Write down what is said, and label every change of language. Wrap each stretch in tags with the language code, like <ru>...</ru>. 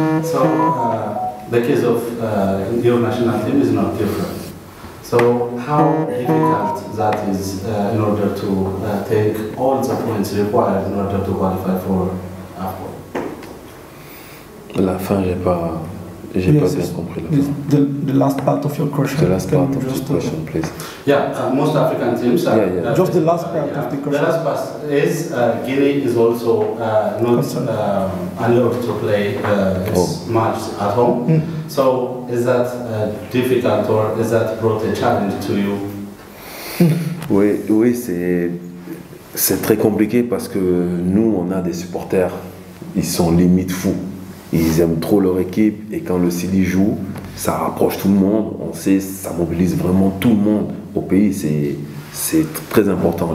<en>So the case of your national team is not different. So how difficult that is in order to take all the points required in order to qualify for AFCON?</en> <fr>La fin, j'ai pas bien compris la fin.</fr> <en>The last part of your question. The last part of your question, please. Yeah, most African teams are... just the last part of the question. The last part is Guinea is also not allowed to play its match at home. So is that difficult or is that brought a challenge to you?</en> <fr>Oui, c'est très compliqué parce que nous, on a des supporters, ils sont limite fous. Ils aiment trop leur équipe et quand le Sili joue, ça rapproche tout le monde. On sait, ça mobilise vraiment tout le monde au pays. C'est très important.</fr>